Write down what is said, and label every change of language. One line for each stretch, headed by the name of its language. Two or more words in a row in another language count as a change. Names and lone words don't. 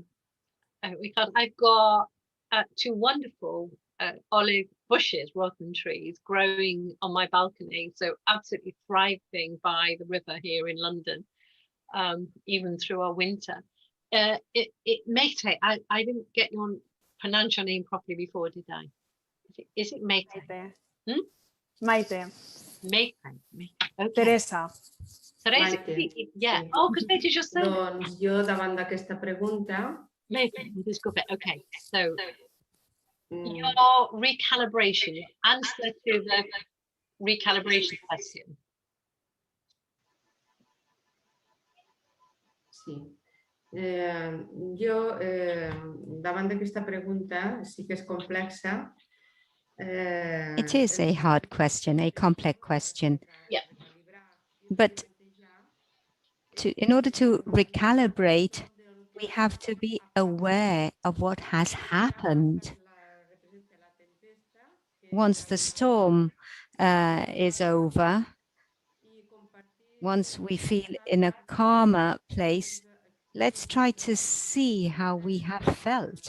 English: I've got two wonderful olive bushes, rotten trees, growing on my balcony. So absolutely thriving by the river here in London, even through our winter. It Mete, I didn't get your pronounce your name properly before, did I? Is it Mete? Maite. Maite. Mete. Okay. Teresa. Teresa, Maite, yeah. sí. Oh, because Mete is your surname.
Catalan: Doncs jo, davant d'aquesta pregunta...
Spanish: Mete, disculpe.
English: Okay, so your recalibration, answer to the recalibration question.
Catalan: Sí. Jo, davant d'aquesta pregunta, sí que és complexa.
English: It is a hard question, a complex question. Yeah. But in order to recalibrate, we have to be aware of what has happened. Once the storm is over, once we feel in a calmer place, let's try to see how we have felt.